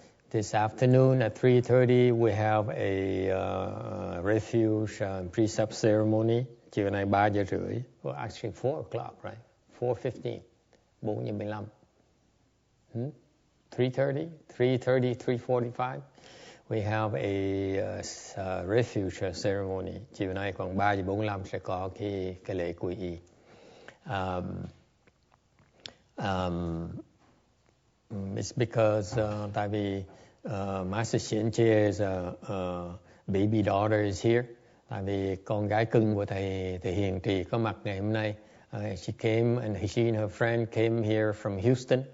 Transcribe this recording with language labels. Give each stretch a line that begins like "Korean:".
English: This afternoon at 3:30 we have a refuge precept ceremony.
Vietnamese: Chiều nay 3 giờ rưỡi.
English: Well, actually 4 o'clock, right? 4:15. 4:15. 3:30, 3:45. We have a refuge ceremony.
Vietnamese: Chiều nay còn 3 giờ 45 sẽ có cái lễ quy y.
English: It's because
Vietnamese: tại vì
English: Master Shenche's baby daughter is here.
Vietnamese: Tại vì con gái cưng của thầy Hiền Trì có mặt ngày hôm nay.
English: She came and she and her friend came here from Houston.